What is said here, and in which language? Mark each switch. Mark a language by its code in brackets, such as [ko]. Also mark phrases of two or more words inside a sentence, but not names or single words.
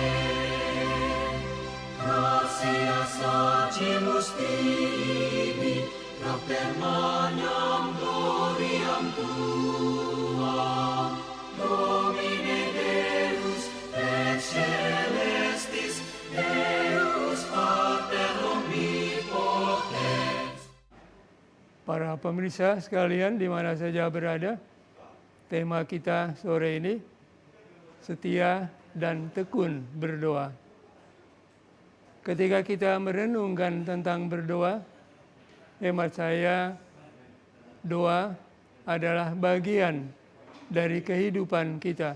[la] Gratias agimus tibi, propter magnam gloriam tuam, Domine Deus ex celestis, Deus Pater omnipotens. [id] Para pemirsa sekalian di mana saja berada, tema kita sore ini setia dan tekun berdoa. Ketika kita merenungkan tentang berdoa, hemat saya doa adalah bagian dari kehidupan kita.